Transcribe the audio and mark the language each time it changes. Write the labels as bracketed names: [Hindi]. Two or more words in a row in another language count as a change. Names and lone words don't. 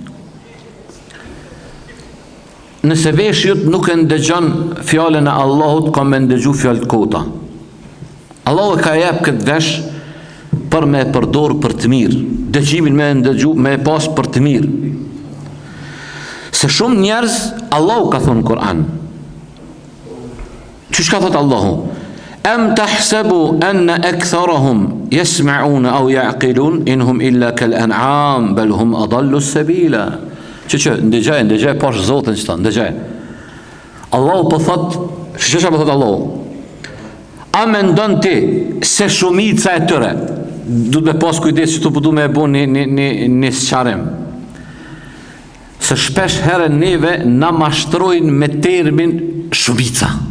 [Albanian] Nëse veshjut nuk e ndëgjon fjalën e Allahut, ka me ndëgju fjalë të kota. Allahu ka jep këtë vesh për me përdor për të mirë. Dëgjimin me ndëgju, me pas për të mirë. Se shumë njerëz, Allahu ka thonë në Kur'an. Çish ka thot Allahu? [Arabic] أم تحسب أن أكثرهم يسمعون أو يعقلون إن هم إلا كالأنعام بل هم أضل سبيلا. [Albanian] Ndëgjaj posh Zotin që thonë, ndëgjaj. Allahu po thot, ç'është po thot Allahu? A mendon ti se shumica e tyre, duhet me pas kujdes që tu përdu me e bu një sqarim, se shpesh herë neve na mashtrojnë me termin shumica.